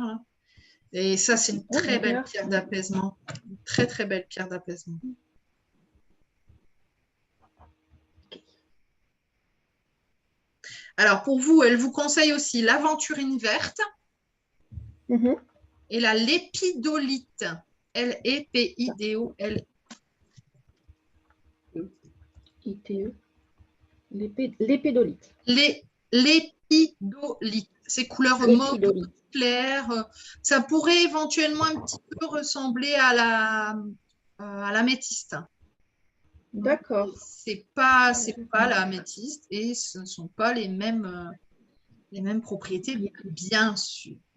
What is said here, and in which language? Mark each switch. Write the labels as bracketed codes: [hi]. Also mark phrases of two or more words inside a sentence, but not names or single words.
[fr] Là. Et ça, c'est une Oh, très belle d'ailleurs. pierre d'apaisement. Une très, très belle pierre d'apaisement. Alors, pour vous, elle vous conseille aussi l'aventurine verte Mhm. et la lépidolite. L-E-P-I-D-O-L. ITE. L'épédolite. L'épidolite. C'est couleur mauve L'épidolite. claire. Ça pourrait éventuellement un petit peu ressembler à la métiste. D'accord. C'est pas la améthyste et ce ne sont pas les mêmes propriétés, bien sûr.